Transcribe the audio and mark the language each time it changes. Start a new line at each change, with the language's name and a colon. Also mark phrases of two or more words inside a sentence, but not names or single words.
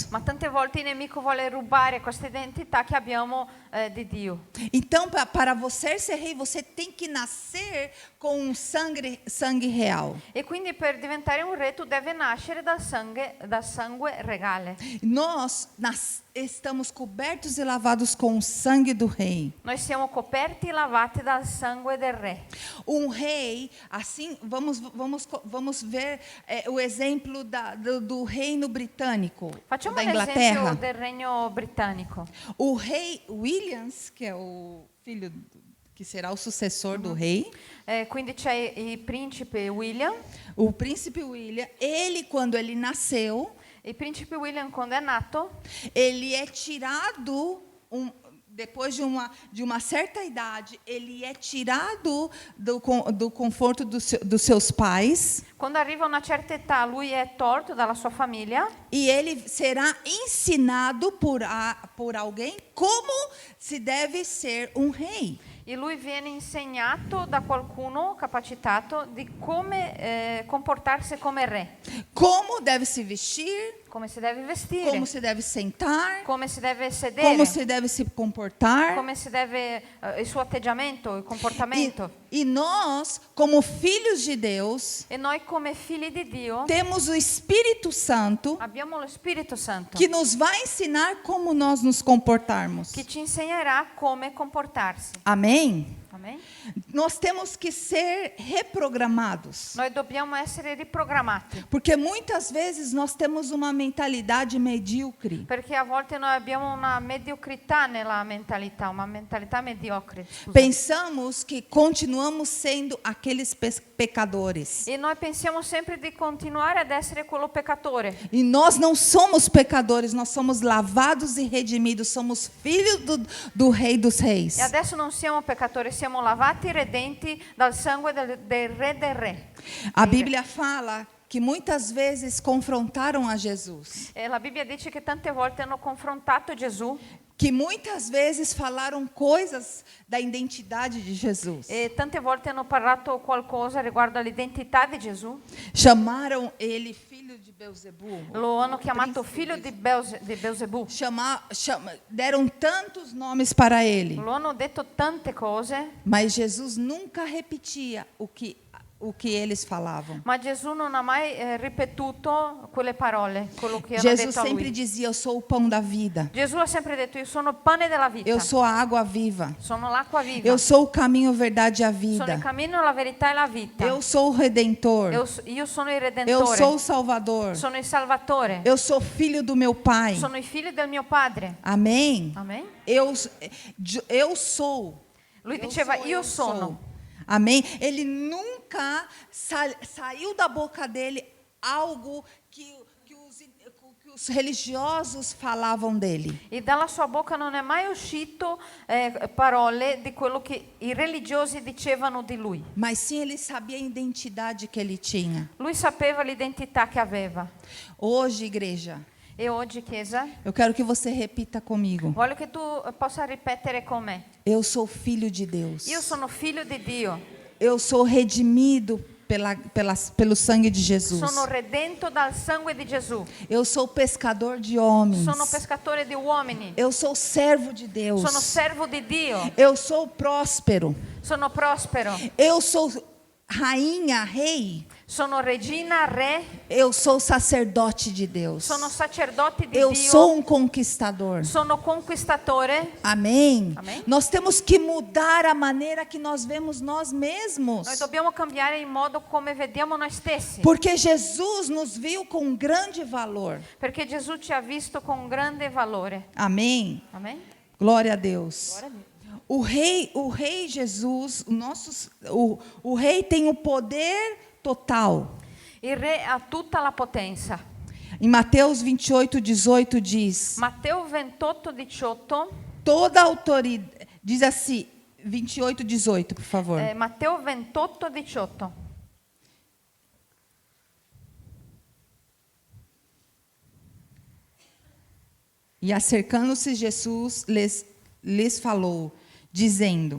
Italian: Ma tante volte il nemico vuole rubare questa identità che abbiamo di Dio.
Portuguese: Então, para você ser rei, você tem que nascer com um sangue real.
Italian: E quindi per diventare un re tu devi nascere dal sangue regale.
Portuguese: Nós estamos cobertos e lavados com o sangue do rei.
Italian: Noi siamo coperti e lavati dal sangue del re.
Portuguese: Um rei, assim, vamos ver o exemplo do reino britânico,
Italian: Facciamo da un esempio
Portuguese: Inglaterra.
Italian: del regno britannico.
Portuguese: O rei Williams, que é o filho que será o sucessor do rei,
Italian: Quindi c'è il principe William.
Portuguese: o príncipe William, ele quando ele nasceu,
Italian: Il principe William quando è nato,
Portuguese: ele é tirado depois de uma certa idade, ele é tirado do conforto dos seus pais.
Italian: quando arriva a una certa età, lui è tolto dalla sua famiglia
Portuguese: E ele será ensinado por alguém como se deve ser um rei.
Italian: e lui viene insegnato da qualcuno capacitato di come comportarsi come re,
Portuguese: Como deve se vestir,
Italian: come si deve vestire,
Portuguese: como se deve sentar,
Italian: come si deve sedere,
Portuguese: como se deve se comportar.
Italian: come si deve il suo atteggiamento, il comportamento.
Portuguese: E nós, como filhos de Deus,
Italian: E noi come figli di Dio
Portuguese: temos o Espírito Santo
Italian: abbiamo lo Spirito Santo
Portuguese: que nos vai ensinar como nós nos comportarmos.
Italian: che ci insegnerà come comportarsi.
Portuguese: Amém?
Italian: Amen?
Portuguese: Nós temos que ser reprogramados.
Italian: Noi dobbiamo essere riprogrammati,
Portuguese: Porque muitas vezes nós temos uma mentalidade medíocre.
Italian: perché a volte noi abbiamo una mediocrità nella mentalità, una mentalità mediocre. Scusa.
Portuguese: Pensamos que continuamos sendo aqueles pecadores.
Italian: E noi pensiamo sempre di continuare ad essere quello peccatore.
Portuguese: E nós não somos pecadores, nós somos lavados e redimidos, somos filhos do Rei dos Reis.
Italian: E adesso non siamo peccatori, siamo lavati e redenti dal sangue del Re del Re.
Portuguese: A Bíblia fala que muitas vezes confrontaram a Jesus,
Italian: E la Bibbia dice che tante volte hanno confrontato Gesù
Portuguese: que muitas vezes falaram coisas da identidade de Jesus.
Italian: e tante volte hanno parlato qualcosa riguardo all'identità di Gesù.
Portuguese: Chamaram ele filho de Belzebu.
Italian: Lo hanno chiamato
Portuguese: príncipe
Italian: figlio di Belzebù.
Portuguese: Deram tantos nomes para ele,
Italian: Lo hanno detto tante cose,
Portuguese: mas Jesus nunca repetia o que eles falavam.
Italian: ma Gesù non ha mai ripetuto quelle parole, quello che hanno
Portuguese: Jesus
Italian: detto a
Portuguese: sempre
Italian: lui.
Portuguese: dizia: eu sou o pão da vida,
Italian: Gesù ha sempre detto: io sono il pane della vita,
Portuguese: eu sou a água viva,
Italian: sono l'acqua viva,
Portuguese: eu sou o caminho, a verdade e a
Italian: sono il
Portuguese: vida,
Italian: cammino, la verità e la vita.
Portuguese: eu sou o Redentor,
Italian: Io sono il
Portuguese: eu
Italian: Redentore,
Portuguese: sou o Salvador,
Italian: sono il Salvatore,
Portuguese: eu sou filho do meu Pai.
Italian: sono i figli del mio Padre.
Portuguese: Amém?
Italian: Amen?
Portuguese: Eu sou.
Italian: Lui diceva: io sono.
Portuguese: sou. Amém? Ele nunca saiu da boca dele algo que os religiosos falavam dele.
Italian: E dalla sua bocca non è mai uscito parole di quello che i religiosi dicevano di lui.
Portuguese: Mas sim, ele sabia a identidade que ele tinha.
Italian: Lui sapeva l'identità che aveva.
Portuguese: Hoje, igreja,
Italian: E oggi, Chiesa,
Portuguese: eu quero que você repita comigo.
Italian: voglio che tu possa ripetere con me.
Portuguese: Eu sou filho de Deus.
Italian: Io sono figlio di Dio.
Portuguese: Eu sou redimido pelo sangue de Jesus.
Italian: Sono redento dal sangue di Gesù.
Portuguese: Eu sou pescador de homens.
Italian: Sono pescatore di uomini.
Portuguese: Eu sou servo de Deus.
Italian: Sono servo di Dio.
Portuguese: Eu sou próspero.
Italian: Sono prospero.
Portuguese: Eu sou rainha, rei.
Italian: Sono regina, re.
Portuguese: Eu sou sacerdote de Deus.
Italian: Sono sacerdote di
Portuguese: Eu
Italian: Dio.
Portuguese: sou um conquistador.
Italian: Sono conquistatore.
Portuguese: Amém?
Italian: Amém?
Portuguese: Nós temos que mudar a maneira que nós vemos nós mesmos.
Italian: Noi dobbiamo cambiare il modo come vediamo noi stessi.
Portuguese: Porque Jesus nos viu com grande valor.
Italian: Perché Gesù ci ha visto con grande valore.
Portuguese: Amém?
Italian: Amen?
Portuguese: Glória a Deus.
Italian: Glória a Dio.
Portuguese: O rei Jesus, o rei tem o poder total.
Italian: Il re ha tutta la potenza.
Portuguese: Em Mateus 28:18 diz:
Italian: Matteo 28:18.
Portuguese: toda autoridade, diz assim, 28:18, por favor.
Italian: Matteo 28:18.
Portuguese: E acercando-se Jesus lhes falou, dizendo: